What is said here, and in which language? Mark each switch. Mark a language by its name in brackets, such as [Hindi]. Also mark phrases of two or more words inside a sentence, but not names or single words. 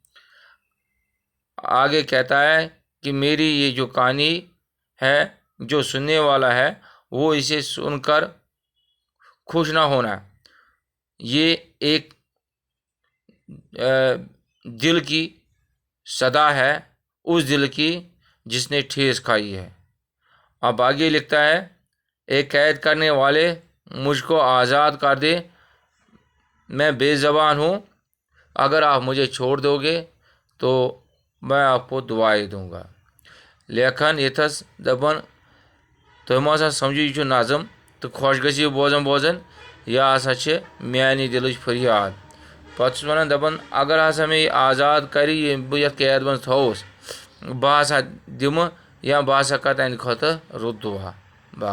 [Urdu] آگے کہتا ہے کہ میری یہ جو کہانی ہے، جو سننے والا ہے وہ اسے سن کر خوش نہ ہونا، یہ ایک دل کی صدا ہے، اس دل کی جس نے ٹھیس کھائی ہے۔ اب آگے لکھتا ہے، اے قید کرنے والے مجھ کو آزاد کر دے، میں بے زبان ہوں، اگر آپ مجھے چھوڑ دو گے تو میں آپ کو دعائیں دوں گا۔ [Kashmiri] لیکھن یتھس دپان تُہۍ ما ہسا سمجھو یہ نظم تو خوش گژھِ بوزن بوزن، یہ ہسا چھِ میانہِ دلٕچ فریاد۔ پتہٕ چھُس ونان دپان اگر ہسا مےٚ یہِ آزاد کرِ، یہِ بہٕ یتھ قید منٛز تھووُس، بہٕ ہسا دِمہٕ یا بہٕ ہسا کرٕ تہنٛدِ خٲطرٕ رُت دعا۔